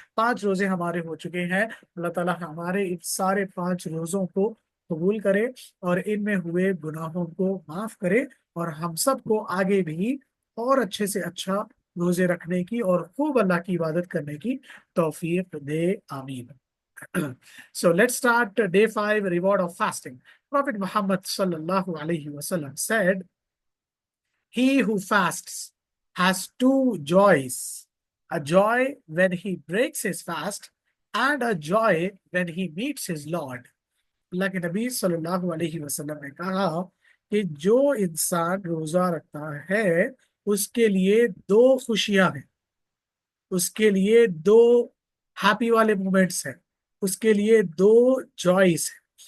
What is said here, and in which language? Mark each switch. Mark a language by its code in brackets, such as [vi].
[hi] 5 रोजे हमारे हो चुके हैं। अल्लाह ताला हमारे इन सारे 5 रोजों को कबूल करे और इनमें हुए गुनाहों को माफ करे और हम सबको आगे भी और अच्छे से अच्छा रोजे रखने की और खूब अल्लाह की इबादत करने की तौफीक दे, आमीन। [en] So let's start day 5, reward of fasting. Prophet Muhammad sallallahu alaihi wasallam said, he who fasts has two joys, a joy when he breaks his fast and a joy when he meets his Lord. [hi] अल्लाह के नबी सल्लल्लाहु अलैहि वसल्लम ने कहा कि जो इंसान रोजा रखता है उसके लिए दो खुशियां हैं, उसके लिए दो हैप्पी वाले मोमेंट्स हैं, उसके लिए दो जॉयस हैं।